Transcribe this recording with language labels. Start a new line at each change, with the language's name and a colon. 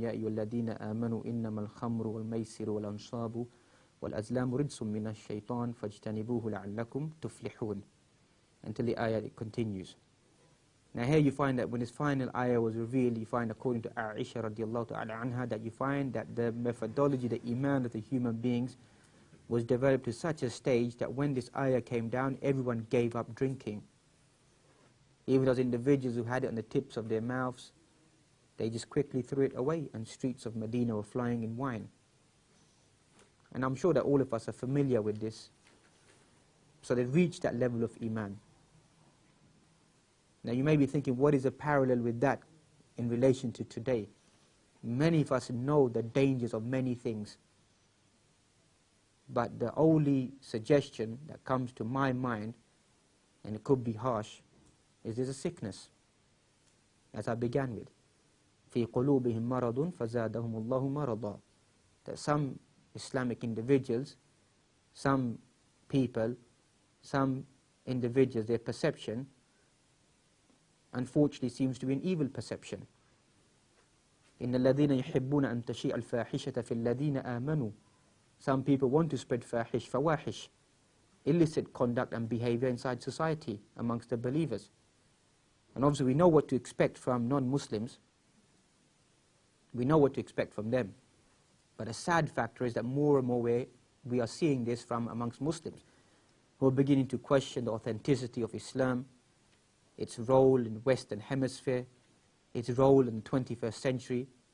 Arabic: يَا أَيُّهَا الَّذِينَ آمَنُوا إِنَّمَا الْخَمْرُ وَالْمَيْسِرُ وَالْأَنْصَابُ وَالْأَزْلَامُ رِجْسٌ مِّنَ الشَّيْطَانِ فَاجْتَنِبُوهُ لَعَلَّكُمْ تُفْلِحُونَ,
English: until the ayah it continues. Now here you find that when this final ayah was revealed, you find, according to Aisha radiallahu ta'ala anha, that you find that the methodology, the iman of the human beings was developed to such a stage that when this ayah came down, everyone gave up drinking. Even those individuals who had it on the tips of their mouths, they just quickly threw it away, and streets of Medina were flying in wine. And I'm sure that all of us are familiar with this. So they reached that level of iman. Now you may be thinking, what is a parallel with that in relation to today? Many of us know the dangers of many things. But the only suggestion that comes to my mind, and it could be harsh, is there's a sickness, as I began with.
Arabic: في قلوبهم مرض فزادهم الله مرضا.
English: That some Islamic individuals, some people, some individuals, their perception unfortunately seems to be an evil perception.
Arabic: إن الذين يحبون أن تشيع الفاحشة في الذين آمنوا.
English: Some people want to spread fawahish, illicit conduct and behavior inside society amongst the believers. And obviously we know what to expect from non-Muslims. We know what to expect from them. But a sad factor is that more and more we are seeing this from amongst Muslims, who are beginning to question the authenticity of Islam, its role in the Western Hemisphere, its role in the 21st century.